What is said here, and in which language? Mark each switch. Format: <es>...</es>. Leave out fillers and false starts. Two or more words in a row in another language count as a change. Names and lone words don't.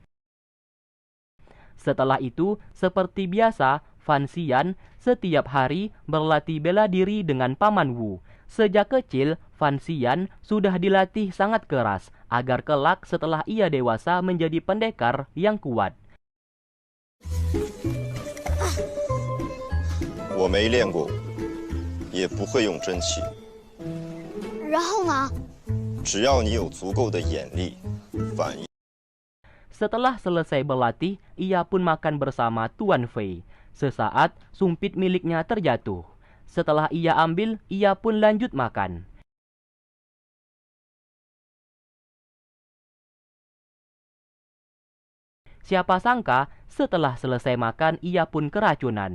<id>Setelah itu, seperti biasa, Fan Xian setiap hari berlatih bela diri dengan Paman Wu. Sejak kecil, Fan Xian sudah dilatih sangat keras agar kelak setelah ia dewasa menjadi pendekar yang kuat.</id> <zh>我没练过，也不会用真气。然后呢？只要你有足够的眼力、反应。</zh> <id>Setelah selesai berlatih, ia pun makan bersama Tuan Fei. Sesaat, sumpit miliknya terjatuh. Setelah ia ambil, ia pun lanjut makan. Siapa sangka, setelah selesai makan, ia pun keracunan.</id>